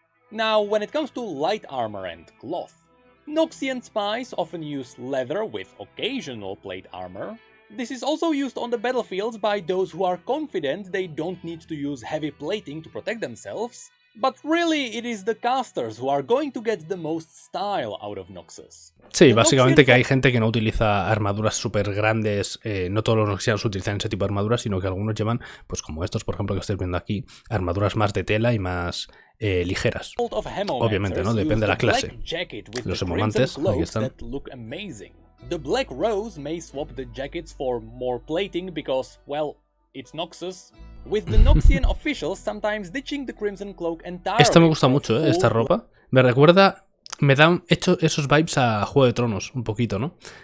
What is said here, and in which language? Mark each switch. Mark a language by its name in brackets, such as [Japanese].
[English] Now, when it comes to light armor and cloth, Noxian spies often use leather with occasional plate armor. This is also used on the battlefields by those who are confident they don't need to use heavy plating to protect themselves, but really it is the casters who are going to get the most style out of Noxus. [Spanish] Sí, básicamente que hay gente que no utiliza armaduras súper grandes, no todos los Noxianos utilizan ese tipo de armaduras, sino que algunos llevan, pues como estos por ejemplo que estáis viendo aquí, armaduras más de tela y más ligeras. Obviamente, ¿no? Depende de la clase. Los hemomantes, ahí están. [English] The Black Rose may swap the jackets for more plating because, well, it's Noxus, with the Noxian officials sometimes ditching the Crimson Cloak entirely. [Spanish] Esta me gusta mucho, esta ropa. Me recuerda, me dan esos vibes a Juego de Tronos, un poquito, ¿no?